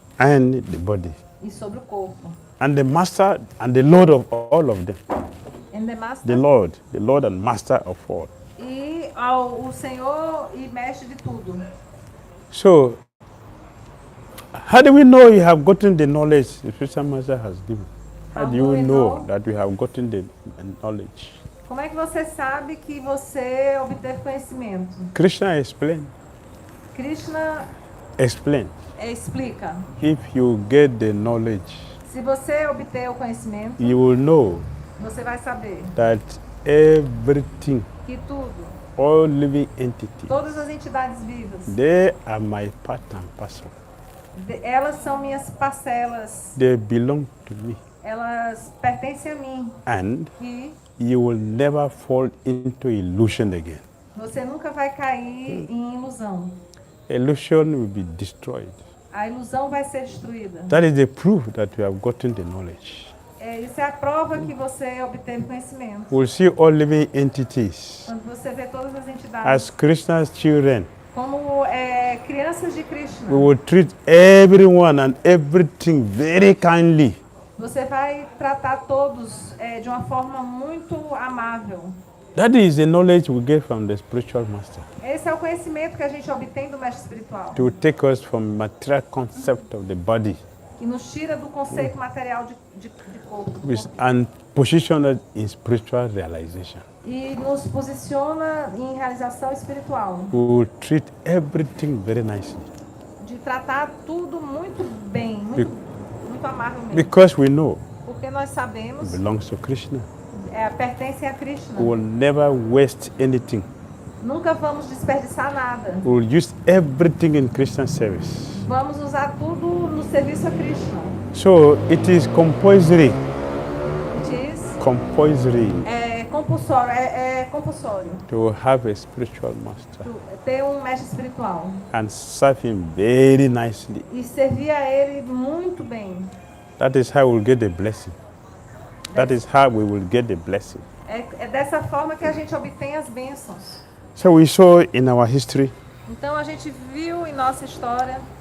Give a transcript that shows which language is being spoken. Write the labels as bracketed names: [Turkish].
[English] and the body. [Portuguese] e sobre o corpo. [English] And the master and the Lord of all of them. And the master, The Lord and master of all. [Portuguese] E o Senhor e mestre de tudo. [English] So, how do we know you have gotten the knowledge the spiritual master has given? How do you know that you have gotten the knowledge? [Portuguese] Como é que você sabe que você obteve conhecimento? [English] Krishna explained. [Portuguese] Krishna explica. [English] If you get the knowledge, [Portuguese] Se você obter o conhecimento, [English] you will know [Portuguese] você vai saber [English] that everything, [Portuguese] que tudo, [English] all living entities, [Portuguese] todas as entidades vivas, [English] they are my part and parcel. [Portuguese] Elas são minhas parcelas. [English] They belong to me. [Portuguese] Elas pertencem a mim. [English] And [Portuguese] E [English] you will never fall into illusion again. [Portuguese] você nunca vai cair em ilusão. [English] Illusion will be destroyed. [Portuguese] A ilusão vai ser destruída. [English] That is the proof that you have gotten the knowledge. [Portuguese] Isso é a prova que você obteve conhecimento. [English] We'll see all living entities [Portuguese] Quando você vê todas as entidades [English] as Krishna's children. [Portuguese] como crianças de Krishna, [English] We will treat everyone and everything very kindly. [Portuguese] você vai tratar todos de uma forma muito amável. [English] That is the knowledge we get from the spiritual master. [Portuguese] Esse é o conhecimento que a gente obtém do mestre espiritual, [English] To take us from material concept of the body [Portuguese] que nos tira do conceito material de corpo [English] and position us in spiritual realization. [Portuguese] e nos posiciona em realização espiritual, [English] We will treat everything very nicely. [Portuguese] de tratar tudo muito bem, muito amavelmente. [English] Because we know [Portuguese] Porque nós sabemos [English] it belongs to Krishna. [Portuguese] pertencem a Krishna. [English] We will never waste anything. [Portuguese] Nunca vamos desperdiçar nada. [English] We will use everything in Krishna service. [Portuguese] Vamos usar tudo no serviço a Krishna. [English] So it is compulsory. [Portuguese] Diz, [English] Compulsory [Portuguese] é compulsório [English] to have a spiritual master [Portuguese] ter um mestre espiritual [English] and serve him very nicely. [Portuguese] e servir a ele muito bem. [English] That is how we'll get the blessing. That is how we will get the blessing. [Portuguese] É dessa forma que a gente obtém as bênçãos. [English] So we saw in our history [Portuguese] Então a gente viu em nossa história